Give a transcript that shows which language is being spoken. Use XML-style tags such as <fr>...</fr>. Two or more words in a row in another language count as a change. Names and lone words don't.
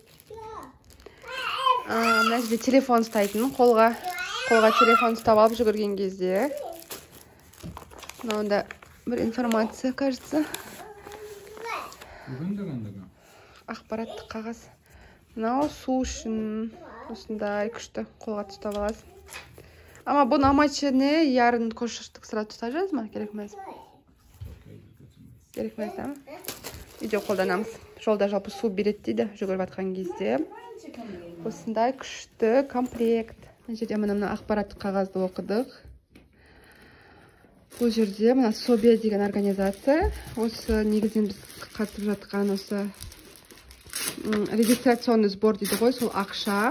<kk>Мына жерде телефон ұстайтын, қолға телефон ұстап алып жүгірген кезде. Мынада бір информация, кажется. Ақпараттық қағаз. Мынау су үшін осындай күшті қолға ұстап аласың.</kk> <tr>Ama bu amaçı ne? Yarın koşuştuk sıra tutacağız mı? Gerekmez mi? Gerekmez değil mi?</tr> <kk>Video қолданамыз. Жолда жалпы су береді дейді, жүгіріп жатқан кезде. Осындай күшті комплект. Мына жерде мына ақпараттық қағазды оқыдық. Бұл жерде мына Собия деген организация. Осы негізінен біз қатысып жатқан осы</kk> <ru>регистрационный сбор</ru> <kk>дейді ғой, сол ақша.</kk>